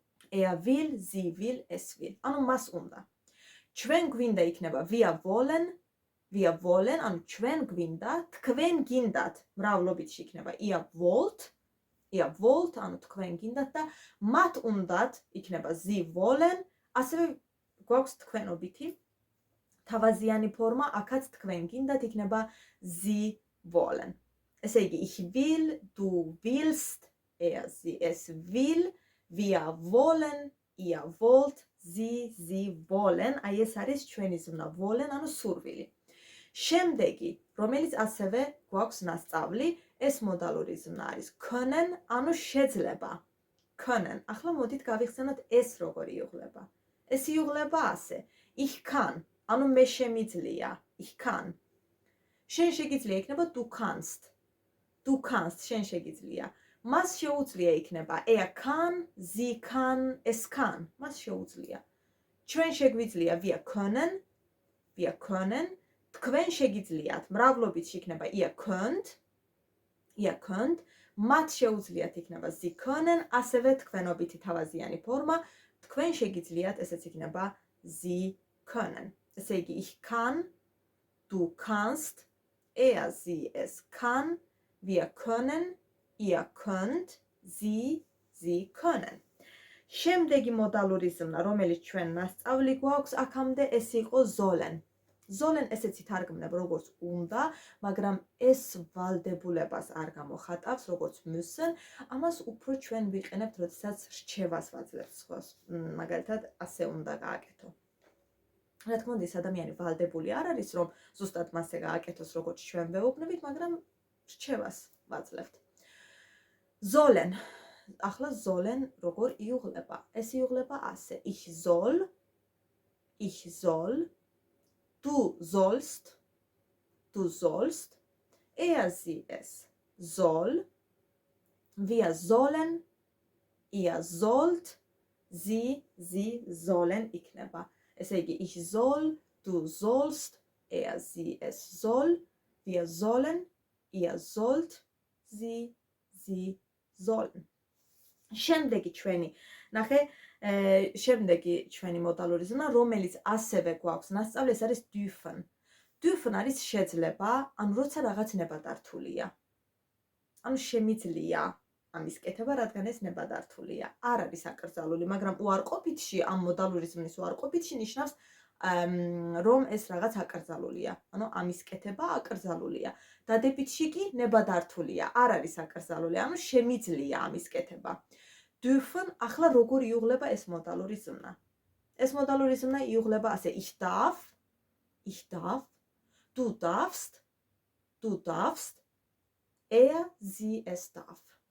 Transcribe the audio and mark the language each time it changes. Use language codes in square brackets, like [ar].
[de] Er will, sie will, es will. [ka] ანუ მას უნდა. ჩვენ გვინდა იქნება [de] wir wollen, [ka] ანუ ჩვენ გვინდა, თქვენ გინდათ, მრავლობითში იქნება [de] ihr wollt, [ka] ანუ თქვენ გინდათ და მათ უნდათ იქნება [de] sie wollen, [ka] ასევე გვაქვს თქვენობითი თავაზიანი ფორმა, აქაც თქვენ გინდათ იქნება sie wollen. ესე იგი [de] ich will, du willst, er, sie, es will, wir wollen, ihr wollt, sie wollen. [ka] აი ეს არის ჩვენი ზმნა wollen, ანუ სურვილი. შემდეგი, რომელიც ასევე გვაქვს მასწავლი, ეს მოდალური ზმნა არის [de] können, [ka] ანუ შეძლება. können. ახლა მოდით გავიხსენოთ ეს როგორი იუღლება. ეს იუღლება ასე. [de] ich kann, [ka] ანუ მე შემიძლია. ich kann. შენ შეგიძლია იქნება [de] du kannst. [ka] შენ შეგიძლია. მას შეუძლია იქნება [de] er kann, sie kann, es kann. [ka] მას შეუძლია. ჩვენ შეგვიძლია [de] wir können. [ka] თქვენ შეგიძლიათ, მრავლობითში იქნება [de] ihr könnt. [ka] მათ შეუძლიათ იქნება [de] sie können, [ka] ასევე თქვენობითი თავაზიანი ფორმა, თქვენ შეგიძლიათ, ესეც იქნება sie können. ესე იგი [de] ich kann, du kannst, er, sie, es kann, wir können, ihr könnt, sie können. [ka] შემდეგი მოდალური ზმნა, რომელიც ჩვენ მასწავლი გვაქვს, აქამდე ეს იყო sollen. sollen ესეც ითარგმნებ როგორც უნდა, მაგრამ ეს ვალდებულებას არ გამოხატავს, როგორც müssen. ამას უფრო ჩვენ ვიყენებთ, როდესაც რჩევას ვაძლევთ სხვას. მაგალითად, ასე უნდა გააკეთო. რა თქმა უნდა, ეს ადამიანი ვალდებული არ არის, რომ ზუსტად მასე გააკეთოს, როგორც ჩვენ ვეუბნებით, მაგრამ რჩევას ვაძლევთ. sollen. ახლა sollen როგორ იუღლება? ეს იუღლება ასე. [de] ich soll, du sollst, er, sie, es soll, wir sollen, ihr sollt, sie sollen [ka] იქნება. ესე იგი [de] ich soll, du sollst, er, sie, es soll, wir sollen, ihr sollt, sie sollen. [ka] შემდეგი ჩვენი მოდალური ზმნა, რომელიც ასევე გვაქვს მასწავლი, ეს არის dürfen. dürfen არის შეძლება, ანუ როცა რაღაც ნებადართულია. ანუ შემიძლია ამის კეთება, რადგან ეს ნებადართულია. არ არის აკრძალული, მაგრამ უარყოფითში, ამ მოდალური ზმნის უარყოფითში ნიშნავს, რომ ეს რაღაც აკრძალულია. ანუ ამის კეთება აკრძალულია. დადებითში კი ნებადართულია, არ არის აკრძალული, ანუ შემიძლია ამის კეთება. dürfen, ახლა როგორ იუღლება ეს მოდალური ზმნა? ეს მოდალური ზმნა იუღლება ასე, [de] ich darf, du darfst, er, sie, es darf.